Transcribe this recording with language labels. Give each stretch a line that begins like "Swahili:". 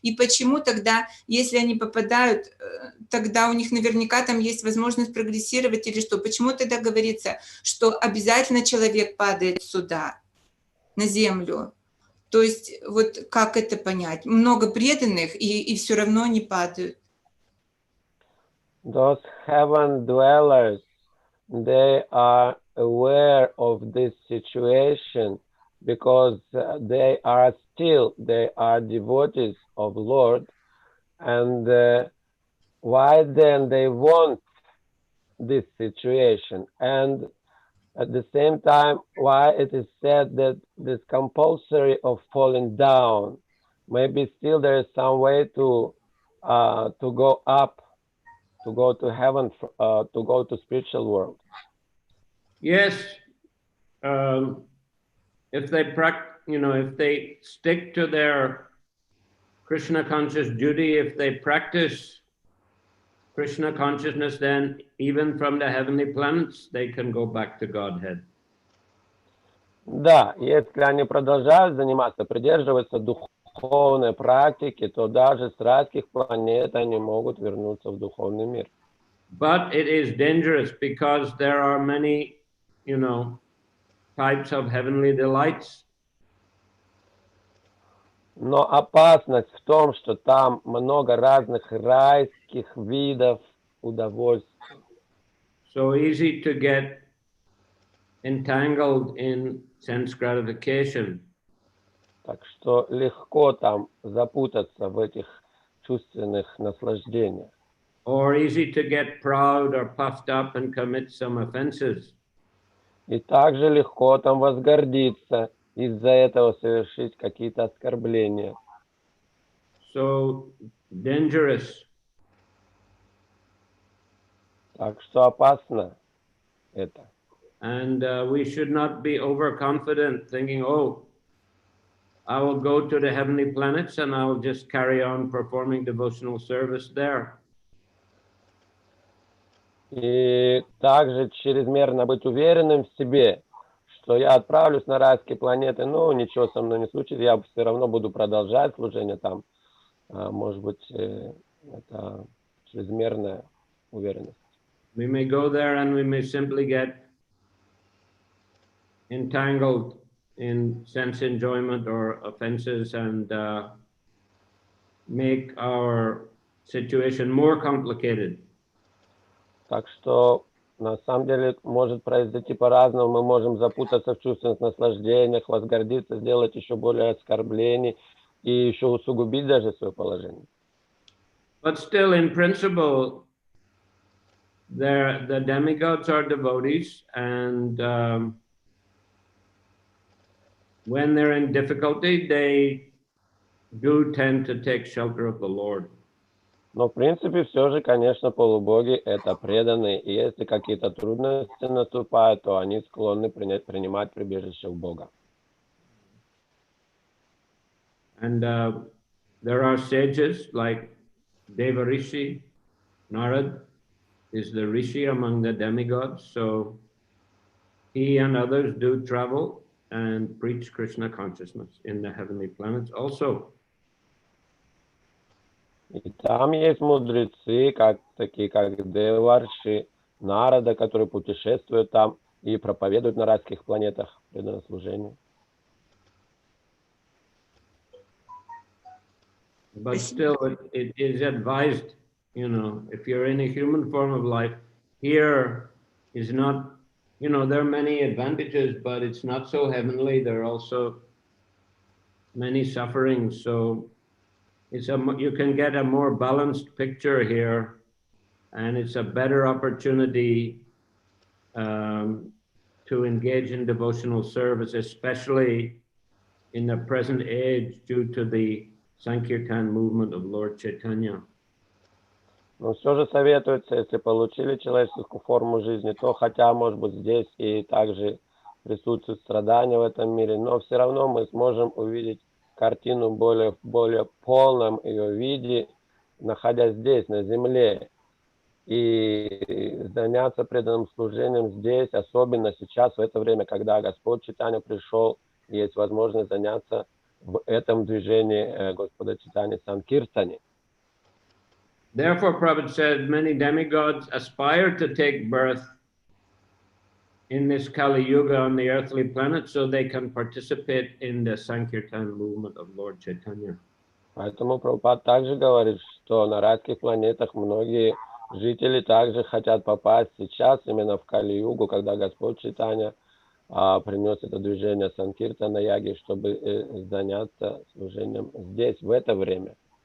Russian: И почему тогда, если они попадают, тогда у них наверняка там есть возможность прогрессировать или что? Почему тогда говорится, что обязательно человек падает сюда, на землю? То есть вот как это понять? Много преданных и все равно не падают.
English: Those heaven dwellers, they are aware of this situation because they are devotees of Lord, and why then they want this situation, and at the same time why it is said that this compulsory of falling down, maybe still there is some way to go up, to go to heaven, to go to spiritual world. Yes, if they if they stick to their Krishna conscious duty, if they practice Krishna consciousness, then even from the heavenly planets, they can go back to Godhead.
Russian: Да, если они продолжают заниматься, придерживаться духовной практики, то даже с райских планет они могут вернуться в духовный мир.
English: But it is dangerous because there are many, types of heavenly delights.
Russian: Но опасность в том, что там много разных райских видов удовольствий.
English: So easy to get entangled in sense gratification.
Russian: Так что легко там запутаться в этих чувственных наслаждениях.
English: Or easy to get proud or puffed up and commit some offenses.
Russian: И также легко там возгордиться, из-за этого совершить какие-то оскорбления.
English: So dangerous.
Russian: Так что опасно это.
English: And we should not be overconfident, thinking, oh, I will go to the heavenly planets and I will just carry on performing devotional service there.
Russian: И также чрезмерно быть уверенным в себе, что я отправлюсь на райские планеты, ну, ничего со мной не случится, я все равно буду продолжать служение там. Может быть, это чрезмерная уверенность.
English: We may go there and we may simply get entangled in sense enjoyment or offenses and make our situation more complicated.
Russian: Так что, на самом деле, может произойти по-разному. Мы можем запутаться в чувственных наслаждениях, возгордиться, сделать еще более оскорблений и еще усугубить даже свое положение.
English: But still, in principle, the demigods are devotees, and when they're in difficulty, they do tend to take shelter of the Lord.
Russian: Но, в принципе, все же, конечно, полубоги – это преданные. И если какие-то трудности наступают, то они склонны принимать прибежище у Бога.
English: And there are sages like Deva Rishi. Narad is the Rishi among the demigods. So he and others do travel and preach Krishna consciousness in the heavenly planets also.
Russian: И там есть мудрецы, такие как Деварши, Нарада, которые путешествуют там и проповедуют на райских планетах преданное служение.
English: But still, it is advised, if you're in a human form of life, here is not, there are many advantages, but it's not so heavenly. There are also many sufferings. So you can get a more balanced picture here, and it's a better opportunity to engage in devotional service, especially in the present age due to the Sankirtan movement of Lord Chaitanya.
Russian: Но все же советуется, если получили человеческую форму жизни, то хотя, может быть, здесь и также присутствует страдания в этом мире, но все равно мы сможем увидеть картину в более полном ее виде, находясь здесь, на земле, и заняться преданным служением здесь, особенно сейчас, в это время, когда Господь Чайтанья пришел, есть возможность заняться в этом движении Господа Чайтаньи Санкиртане.
English: Therefore, Prabhupada said, many demigods aspire to take birth in this Kali Yuga on the earthly planet so they can participate in the Sankirtan movement of Lord Chaitanya.
Russian: Поэтому Прабхупада также говорит, что на райских планетах многие жители также хотят попасть сейчас, именно в Кали-югу, когда Господь Чайтанья принес это движение Санкиртана Яги, чтобы заняться служением здесь, в это время.